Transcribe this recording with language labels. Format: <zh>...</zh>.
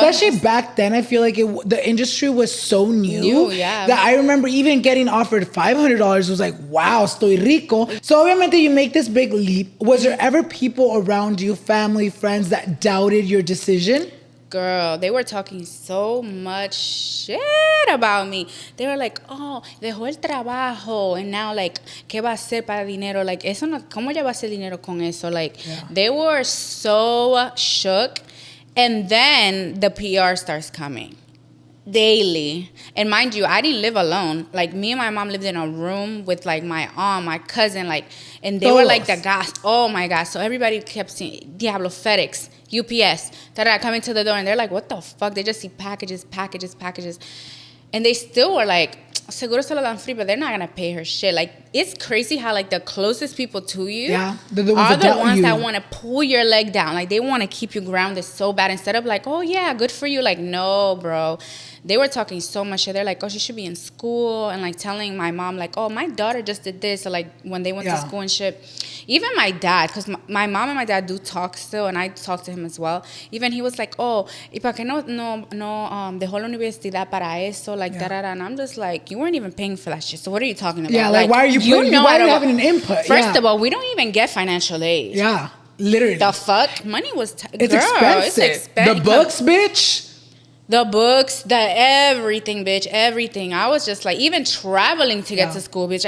<en>Especially back then, I feel like the industry was so new that I remember even getting offered $500 was like, wow,</en> <es>estoy rico.</es> <en>So obviamente you make this big leap. Was there ever people around you, family, friends, that doubted your decision? Girl, they were talking so much shit about me. They were like, oh,</en> <es>dejó el trabajo.</es> <en>And now, like,</en> <es>¿qué va a hacer para dinero? Like, eso no, ¿cómo ya va a hacer dinero con eso?</es> <en>Like, they were so shook. And then the PR starts coming daily. And mind you, I didn't live alone. Like, me and my mom lived in a room with, like, my aunt, my cousin, like, and they were like the guys. Oh, my God. So everybody kept saying, Diablo, FedEx, UPS, coming to the door, and they're like, what the fuck? They just see packages. And they still were like,</en> <es>seguro se lo dan</es> <en>free, but they're not going to pay her shit. Like, it's crazy how, like, the closest people to you are the ones that want to pull your leg down. Like, they want to keep you grounded so bad instead of like, oh, yeah, good for you. Like, no, bro. They were talking so much shit. They're like, oh, she should be in school. And, like, telling my mom, like, oh, my daughter just did this. So, like, when they went to school and shit. even my dad, because my mom and my dad do talk still, and I talk to him as well. Even he was like, oh,</en> <es>¿y para qué no dejó la universidad para eso?</es> <en>Like, da-da-da. And I'm just like, you weren't even paying for that shit. So what are you talking about? Yeah, like why are you why are you having an input? First of all, we don't even get financial aid. Yeah, literally. The fuck? Money was... It's expensive. It's expensive. The books, bitch. The books, the everything, bitch, everything. I was just like, even traveling to get to school, bitch.</en>